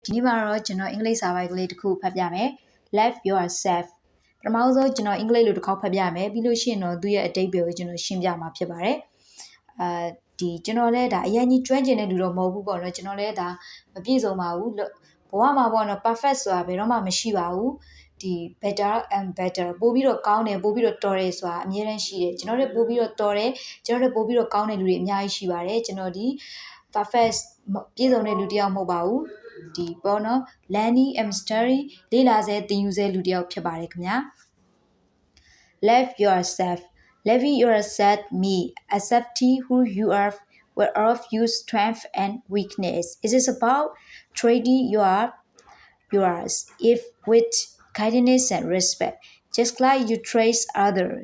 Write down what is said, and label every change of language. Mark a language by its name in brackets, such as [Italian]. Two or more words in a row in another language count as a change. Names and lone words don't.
[Burmese] ဒီနေ့မှာတော့ကျွန်တော်အင်္ဂလိပ်စာပိုက်ကလေးတစ်ခုဖတ်ပြမယ် Love yourself ပထမဆုံးကျွန်တော်အင်္ဂလိပ်လိုတစ်ခေါက်ဖတ်ပြမယ်ပြီးလို့ရှိရင်တော့သူ့ရဲ့အဓိပ္ပာယ်ကိုကျွန်တော်ရှင်းပြမှာ ဖြစ်ပါတယ်ဒီကျွန်တော်လည်းဒါအရင်ကြီးကျွမ်းကျင်တဲ့လူတော့မဟုတ်ဘူးပေါ့နော်ကျွန်တော်လည်းဒါမပြည့်စုံပါဘူးဘဝမှာ ပေါ့နော် perfect ဆိုတာဘယ်တော့မှမရှိပါဘူးဒီ [English] better and better [Burmese] ပို့ပြီးတော့ကောင်းတယ်ပို့ပြီးတော့တော်တယ်ဆိုတာအများတန်းရှိတယ်ကျွန်တော်တို့ပို့ပြီးတော့တော်တယ်ကျွန်တော်တို့ပို့ပြီးတော့ကောင်းတဲ့လူတွေအများကြီးရှိပါတယ်ကျွန်တော်ဒီ perfect ပြည့်စုံတဲ့လူတစ်ယောက်မဟုတ်ပါဘူးဒီပေါ့နော် [English] Learning and Study [Burmese] လေ့လာစေသင်ယူစေလူတစ်ယောက်ဖြစ်ပါတယ်ခင်ဗျာ [English] Love yourself Loving yourself means accepting who you are whereof your strength and weakness. It is about treating yours if with kindness and respect, just like you treat others.